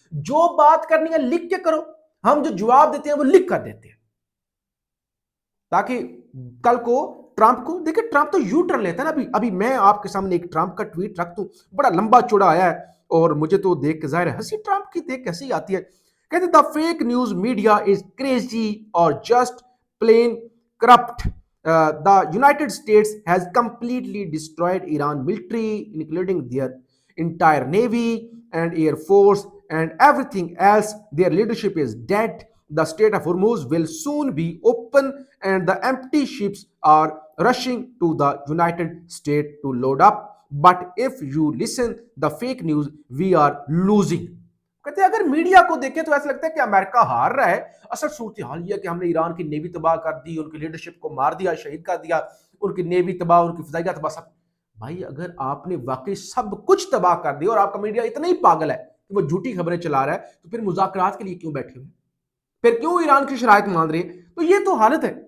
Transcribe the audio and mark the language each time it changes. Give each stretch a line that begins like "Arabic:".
Hindi: जो बात करनी है लिख के करो, हम जो जवाब देते हैं वो लिख कर देते हैं, ताकि कल को ट्रंप को देखिए, ट्रंप तो यू टर्न लेता है ना। अभी अभी मैं आपके सामने एक ट्रंप का ट्वीट रख दूं, बड़ा लंबा चौड़ा आया है और मुझे तो देख के जाहिर है हंसी ट्रंप की देख कैसी आती है।
English: कहते the fake news media is crazy और just plain corrupt. The United States has completely destroyed Iran military, including their entire navy and air force and everything else. Their leadership is dead. The Strait of Hormuz will soon be open and the empty ships are rushing to the United States to load up. But if you listen the fake news, we are losing.
Hindi: कहते हैं अगर media को देखें तो ऐसा लगता है कि अमेरिका हार रहा है। असल सूरत हाल यह कि हमने ईरान की नेवी तबाह कर दी, उनकी लीडरशिप को मार दिया, शहीद कर दिया, उनकी नेवी तबाह, उनकी फिजाइया तबाह, सब। भाई अगर आपने वाकई सब कुछ तबाह कर दिया और आपका मीडिया इतना ही पागल है कि वो झूठी खबरें चला रहा है, तो फिर मुज़ाकरात के लिए क्यों बैठे हुए, फिर क्यों ईरान की शराइत मान रहे हैं। तो ये तो हालत है।